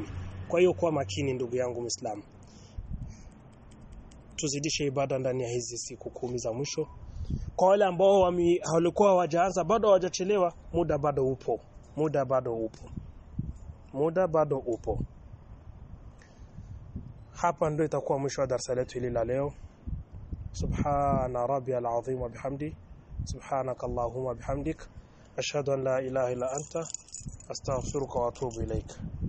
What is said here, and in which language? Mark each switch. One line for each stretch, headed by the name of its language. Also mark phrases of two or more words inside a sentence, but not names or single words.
Swahili: Kwa hiyo kwa makini ndugu yangu Muislamu, tuzidishe ibada ndani ya hizi siku 10 za mwisho. Kwa wale ambao walikuwa hawajaanza, bado hawajachelewa, muda bado upo. Hapa ndio itakuwa mwisho wa darasa letu hili la leo.
Arabic: سبحان ربي العظيم وبحمده، سبحانك اللهم وبحمدك، أشهد أن لا إله إلا أنت، أستغفرك وأتوب إليك.